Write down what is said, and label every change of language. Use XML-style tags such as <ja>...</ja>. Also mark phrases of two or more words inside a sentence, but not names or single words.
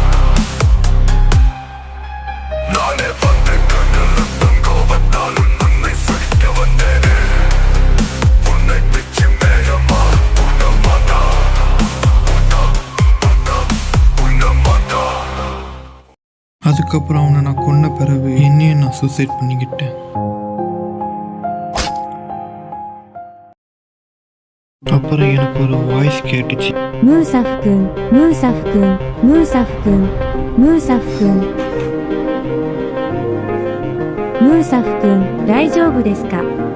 <ta>நானே வந்தேன் கண்ணு ரத்தம் கோபத்தால் உன்னை சரிக்க வந்தேனே, உன்னை பிச்சு மேயமா உன்ன மாட்டா, உன்ன மாட்டா. அதுக்கப்புறம் அவனை நான் கொன்ன பிறகு என்னையே நான் சூசைட் பண்ணிக்கிட்டேன். அப்புறம் எனக்கு ஒரு வாய்ஸ் கேட்டுச்சு.</ta> <ja>ムーサフ君、ムーサフ君、ムーサフ君、ムーサフ君。ムーサフ君、大丈夫ですか？</ja>